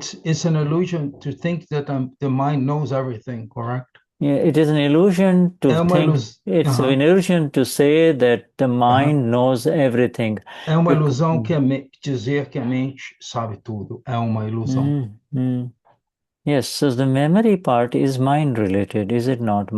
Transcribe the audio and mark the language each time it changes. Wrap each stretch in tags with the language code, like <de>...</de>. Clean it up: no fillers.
<en>It's an illusion to think that the mind knows everything, correct? Yeah, it is an illusion to think. It's an illusion to say that the mind knows everything.</en> <pt>É uma ilusão dizer que a mente sabe tudo. É uma ilusão.</pt> <en>Yes, so the memory part is mind related, is it not?</en>